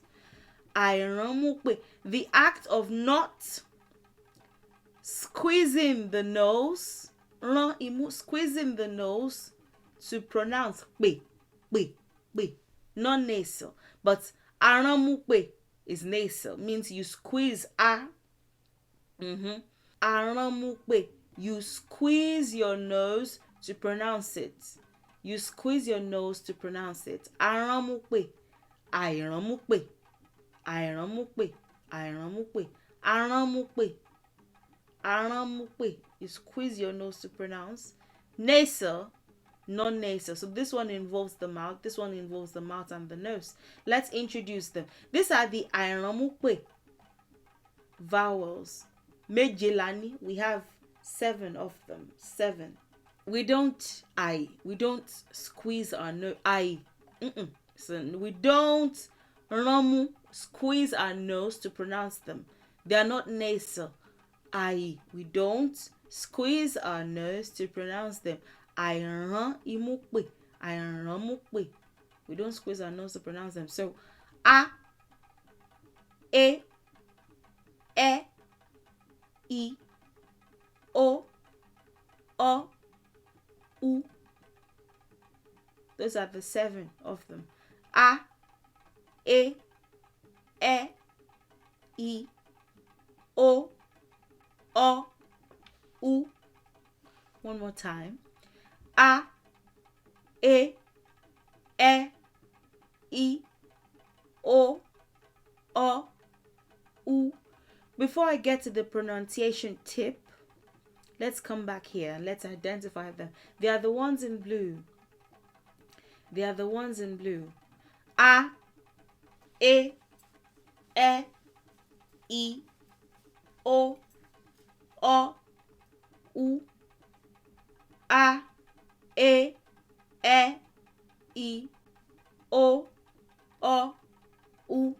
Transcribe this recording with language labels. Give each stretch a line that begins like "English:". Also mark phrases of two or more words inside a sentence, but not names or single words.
English: Àìránmúpè, the act of not squeezing the nose, squeezing the nose to pronounce pe, non-nasal. But àránmúpè is nasal, means you squeeze a. Àránmúpè, you squeeze your nose to pronounce it. You squeeze your nose to pronounce it.
Yoruba: Àránmúpè, àìránmúpè, àìránmúpè, àìránmúpè, àránmúpè, àránmúpè.
English: You squeeze your nose to pronounce. Nasal, non-nasal. So this one involves the mouth. This one involves the mouth and the nose. Let's introduce them. These are the àìránmúpè vowels.
Yoruba: Méje la ní.
English: We have 7 of them. 7. We don't squeeze our nose. So we don't squeeze our nose to pronounce them. They are not nasal. We don't squeeze our nose to pronounce them.
Yoruba: Àìránmúpè, àìránmúpè.
English: We don't squeeze our nose to pronounce them. So a, e, I, o, u. Those are the 7 of them. A, e, I, o, u. One more time. A, e, I, o, u. Before I get to the pronunciation tip, let's come back here and let's identify them. They are the ones in blue. They are the ones in blue. A, e, I, o, u. A, e, I, o, u.